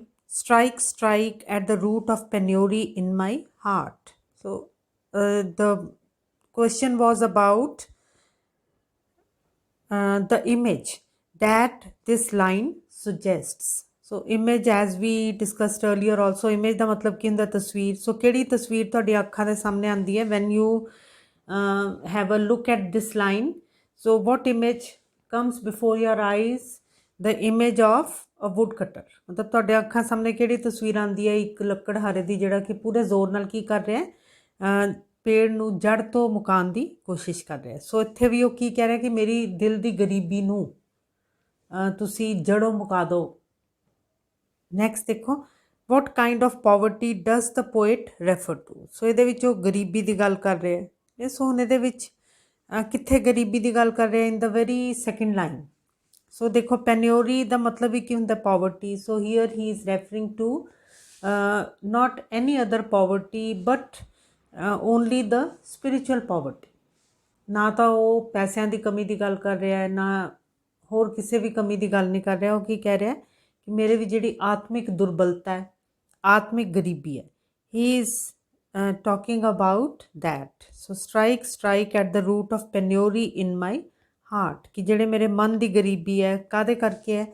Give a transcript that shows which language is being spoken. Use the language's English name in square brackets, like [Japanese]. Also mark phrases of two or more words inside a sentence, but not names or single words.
[English] Strike, strike at the root of penury in my heart. So, the question was about the image that this line suggests. So image, as we discussed earlier also, image [Punjabi] ਦਾ ਮਤਲਬ ਕੀ ਹੁੰਦਾ ਤਸਵੀਰ. ਸੋ ਕਿਹੜੀ ਤਸਵੀਰ ਤੁਹਾਡੀ ਅੱਖਾਂ ਦੇ ਸਾਹਮਣੇ ਆਉਂਦੀ ਹੈ [English] when you have a look at this line. So what image comes before your eyes? The image of a woodcutter. [Punjabi] ਮਤਲਬ ਤੁਹਾਡੇ ਅੱਖਾਂ ਸਾਹਮਣੇ ਕਿਹੜੀ ਤਸਵੀਰ ਆਉਂਦੀ ਹੈ? ਇੱਕ ਲੱਕੜਹਾਰੇ ਦੀ ਜਿਹੜਾ ਕਿ ਪੂਰੇ ਜ਼ੋਰ ਨਾਲ ਕੀ ਕਰ ਰਿਹਾ ਹੈ, ਪੇੜ ਨੂੰ ਜੜ ਤੋਂ ਮੁਕਾਉਣ ਦੀ ਕੋਸ਼ਿਸ਼ ਕਰ ਰਿਹਾ। ਸੋ ਇੱਥੇ ਵੀ ਉਹ ਕੀ ਕਹਿ ਰਿਹਾ ਕਿ ਮੇਰੀ ਦਿਲ ਦੀ ਗਰੀਬੀ ਨੂੰ ਤੁਸੀਂ ਜੜੋਂ ਮੁਕਾ ਦਿਓ। ਨੈਕਸਟ ਦੇਖੋ, [English] what kind of poverty does the poet refer to? [Punjabi] ਸੋ ਇਹਦੇ ਵਿੱਚ ਉਹ ਗਰੀਬੀ ਦੀ ਗੱਲ ਕਰ ਰਿਹਾ ਹੈ। ਇਸ ਹੁਣ ਇਹਦੇ ਵਿੱਚ ਕਿੱਥੇ ਗਰੀਬੀ ਦੀ ਗੱਲ ਕਰ ਰਿਹਾ? [English] in the very second line. [Punjabi] ਸੋ ਦੇਖੋ, ਪੈਨਿਓਰੀ ਦਾ ਮਤਲਬ ਹੀ ਕੀ ਹੁੰਦਾ? ਪਾਵਰਟੀ। [English] so here he is referring to not any other poverty but only the spiritual poverty। [Punjabi] ਨਾ ਤਾਂ ਉਹ ਪੈਸਿਆਂ ਦੀ ਕਮੀ ਦੀ ਗੱਲ ਕਰ ਰਿਹਾ ਹੈ, ਨਾ ਹੋਰ ਕਿਸੇ ਵੀ ਕਮੀ ਦੀ ਗੱਲ ਨਹੀਂ ਕਰ ਰਿਹਾ। ਉਹ ਕੀ ਕਹਿ ਰਿਹਾ ਕਿ ਮੇਰੇ ਵੀ ਜਿਹੜੀ ਆਤਮਿਕ ਦੁਰਬਲਤਾ ਹੈ, ਆਤਮਿਕ ਗਰੀਬੀ ਹੈ, [English] he is talking about that. so strike, strike at the root of penury in my heart, [Punjabi] ਕਿ ਜਿਹੜੇ ਮੇਰੇ ਮਨ ਦੀ ਗਰੀਬੀ ਹੈ ਕਾਹਦੇ ਕਰਕੇ ਹੈ?